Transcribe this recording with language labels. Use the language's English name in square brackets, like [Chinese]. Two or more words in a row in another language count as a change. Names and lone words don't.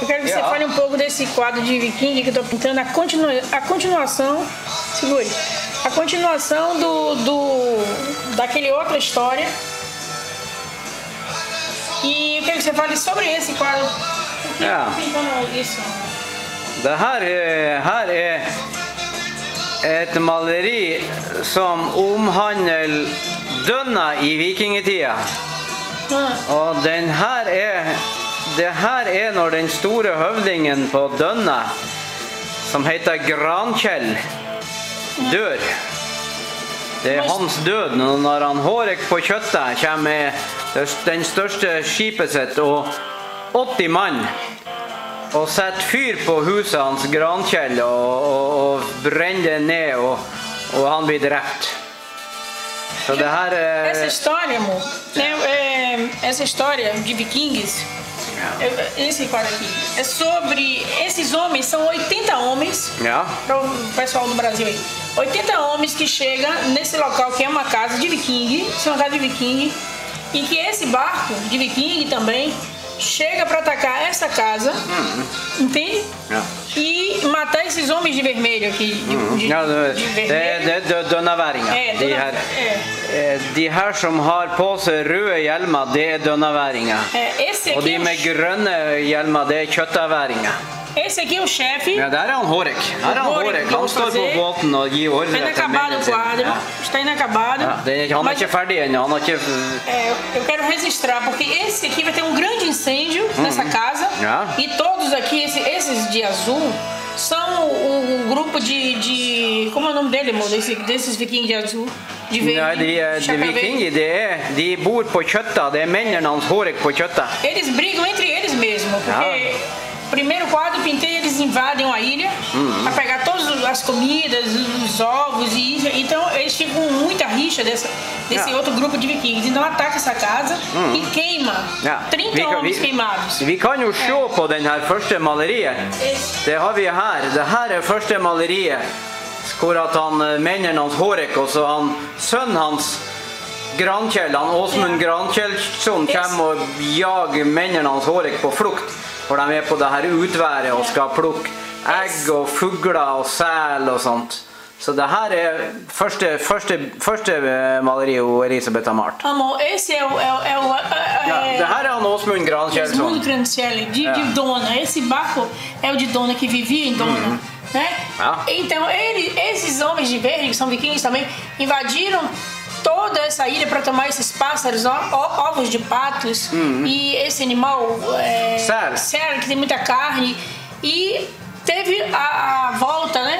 [Portuguese] você fale um pouco desse quadro de Viking que eu tô pintando, a continuação, segure, a continuação daquele outra história. E eu quero que você fale sobre esse quadro. Pintando isso. [Norwegian] Det her er et maleri som omhandler Dønna i vikingetida. Og det her er når den store høvdingen på Dønna, som heter Grankjell, dør. Det er hans død når han Hårek på kjøttet kommer med den største skipet sitt og 80 mann og setter fyr på huset hans Grankjell og brenner det ned og han blir drept. Så det her [Portuguese] Essa história, amor, essa história de vikings, esse quadro aqui, é sobre esses homens, são 80 homens, para o pessoal do Brasil aí, 80 homens que chegam nesse local que é uma casa de viking, uma casa de viking, e que esse barco de viking também chega para atacar essa casa, entende? E matar esses homens de vermelho aqui. De vermelho. [Norwegian] Det er dønnaværinger. De her som har på seg røde hjelmer, det er dønnaværinger. Og de med grønne hjelmer, det er kjøttaværinger. [Portuguese] Esse aqui é o chefe. [Norwegian] Der er han Hårek. Han står på båten og gir ordre til [Portuguese] mennene. Está inacabado. [Norwegian] Han er ikke ferdig ennå. [Portuguese] Eu quero registrar, porque esse aqui vai ter um grande incêndio nessa casa. E todos aqui, esses de azul, são um grupo de como é o nome dele, amor? Desses vikings de azul? De verde. [Norwegian] De vikinger, de bor på kjøttet. Det er mennene hans Hårek på kjøttet. [Portuguese] Eles brigam entre eles mesmo, porque primeiro quadro pintei, eles invadem a ilha para pegar todas as comidas, os ovos, então eles ficam com muita rixa desse outro grupo de vikings. Então ataca essa casa e queima 30 homens queimados. [Norwegian] Vi kan jo se på den her første maleriet. Det har vi her. Det her er første maleriet hvor at mennene hans Hårek og så sønnen hans Grankjell, Åsmund Grankjellsson, kommer og jager mennene hans Hårek på flukt. For de er på det her utværet og skal plukke egg og fugler og sel og sånt. Så det her er første maleri Elisabeth har malt. [Portuguese] Amor, esse é o [Norwegian] det her er han Åsmund Grankjellsson. Åsmund Grankjell, [Portuguese] de Dona. Esse barco é o de Dona, que vivia em Dona. Né? Então, esses homens de verde, que são vikings também, invadiram toda essa ilha para tomar esses pássaros, ovos de patos e esse animal sério, que tem muita carne, e teve a volta, né?